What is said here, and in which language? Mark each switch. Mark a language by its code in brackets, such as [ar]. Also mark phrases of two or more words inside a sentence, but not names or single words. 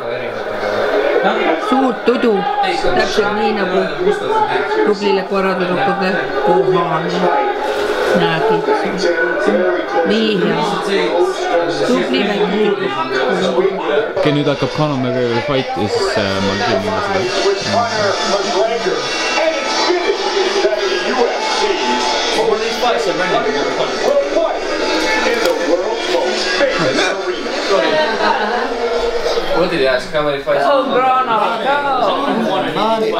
[et] Suurt tudu, täpselt nii nagu tublile koeratüdrukule kohane. Nägid. Nii hea. Tubli väike tüdruk. Okei, nüüd hakkab Conor McGregori fight ja siis ma filmin seda. [en] What did you ask? How many fights? Oh, Grana, go!